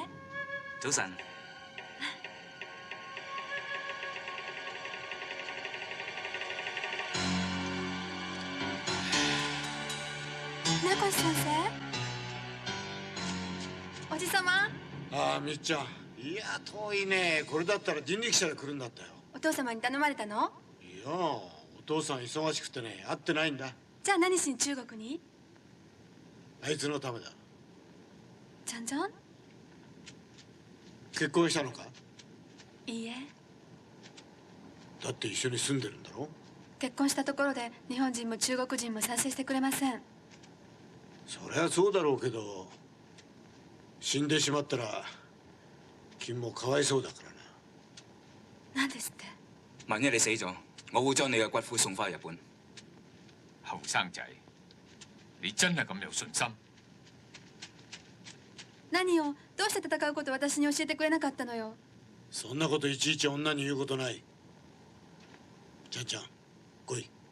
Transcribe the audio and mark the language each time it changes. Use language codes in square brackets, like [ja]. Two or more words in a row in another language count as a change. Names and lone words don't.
[yue] 早晨。 [ja] 船越先生、おじさま。ああ、みっちゃん。いや、遠いね。これだったら人力車で来るんだったよ。お父様に頼まれたの？いや、お父さん忙しくてね、会ってないんだ。じゃあ何しに中国に？あいつのためだ。ちゃんちゃん？結婚したのか？いいえ。だって一緒に住んでるんだろ？結婚したところで日本人も中国人も賛成してくれません。そりゃそうだろうけど、死んでしまったら君もかわいそうだからな。何ですって？ [yue] 萬一你死咗，我會將你嘅骨灰送翻去日本。後生仔，你真係咁有信心？ [ja] 何をどうして戦うことを私に教えてくれなかったのよ。そんなこといちいち女に言うことない。ちゃんちゃん、来い。